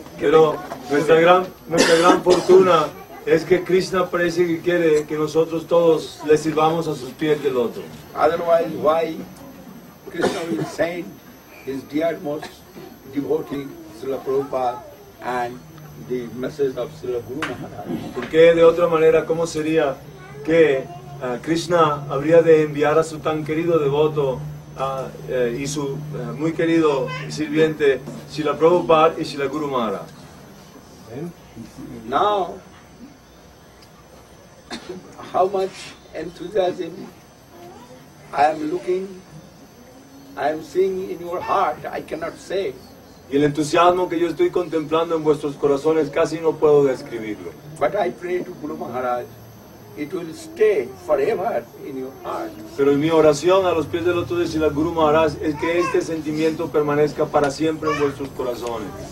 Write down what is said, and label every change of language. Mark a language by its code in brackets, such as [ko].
[es] Pero nuestra gran fortuna es que Krishna parece que quiere que nosotros todos le sirvamos a sus pies de loto. [en] Otherwise, why Krishna will send his dearmost devotee, Srila Prabhupada, and the message of Srila Guru Maharaja? [es] Porque de otra manera, ¿cómo sería que Krishna habría de enviar a su tan querido devoto y su muy querido sirviente Srila Prabhupada y Srila Guru Maharaj? [en] Now, how much enthusiasm I am looking, I am seeing in your heart, I cannot say. [es] Y el entusiasmo que yo estoy contemplando en vuestros corazones casi no puedo describirlo. [en] But I pray to Guru Maharaj, it will stay forever in your heart. [es] Pero mi oración a los pies del loto de Srila Guru Maharaj es que este sentimiento permanezca para siempre en vuestros corazones.